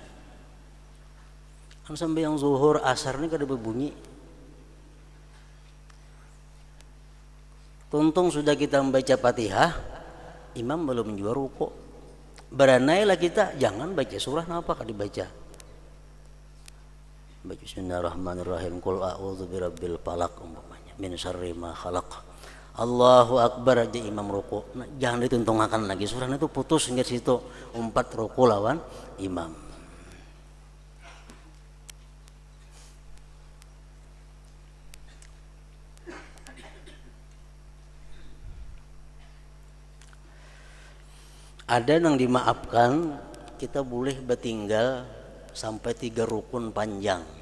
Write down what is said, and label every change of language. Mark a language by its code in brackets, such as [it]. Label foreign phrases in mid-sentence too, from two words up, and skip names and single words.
[bjn] Kan sampai yang zuhur asar ini kada berbunyi. Tuntung sudah kita membaca Fatihah, imam belum juga ruku. Beranailah kita, jangan baca surah apa kan dibaca. Baca [ar] بسم الله الرحمن الرحيم قل أعوذ برب الفلق [bjn] umpamanya, [ar] من شر ما خلق. الله أكبر [bjn] aja imam ruku. Nah, jangan dituntungkan lagi surah itu, putus hingga situ, umpat ruku lawan imam. Ada yang dimaafkan, kita boleh bertinggal sampai 3 rukun panjang.